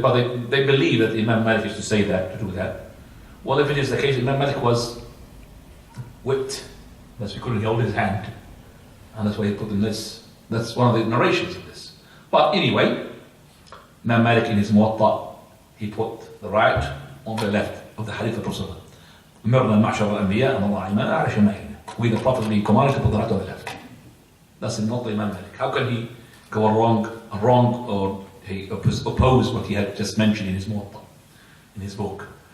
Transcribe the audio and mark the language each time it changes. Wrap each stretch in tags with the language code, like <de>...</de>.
<en>But they believe that Imam Malik used to say that, to do that. Well, if it is the case, Imam Malik was whipped. That's why he couldn't hold his hand. And that's why he put in this. That's one of the narrations of this. But anyway, Imam Malik in his Muwatta, he put the right on the left of the hadith of Rasulullah.</en> <ar>أمرنا معشر الأنبياء أن نضع أيماننا على شمائلنا.</ar> <en>We the Prophet being commanded to put the right on the left. That's not the Imam Malik. How can he go wrong or he oppose what he had just mentioned in his Muwatta, in his book?</en>